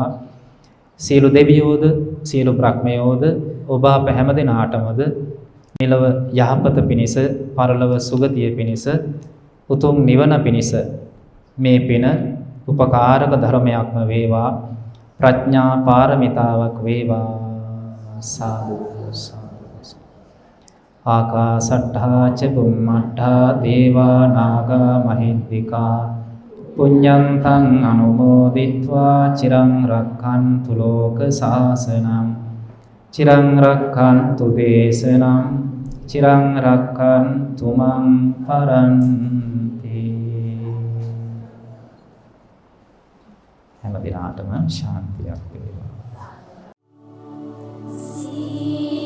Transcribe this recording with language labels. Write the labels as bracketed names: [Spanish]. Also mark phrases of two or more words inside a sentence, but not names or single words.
[Sinhala] සියලු දෙවියෝද සියලු බ්‍රහ්මයෝද ඔබ අප හැම දිනාටමද මෙලව යහපත පිණිස පරලොව සුගතිය පිණිස උතුම් නිවන පිණිස මේ පින උපකාරක ධර්මයක්ම වේවා. ප්‍රඥා පාරමිතාවක් වේවා. සාදු සාදු. [Pali] ආකාසට්ඨා ච බුම්මට්ඨා දේවා නාග මහිද්దికා පුඤ්ඤන්තං අනුමෝදිත්වා චිරං රක්ඛන්තු ලෝක සාසනං චිරං රක්ඛන්තු දේශනං චිරං රක්ඛන්තු මං පරන්ති. [Sinhala] හැම දිනාටම ශාන්තියක් වේවා.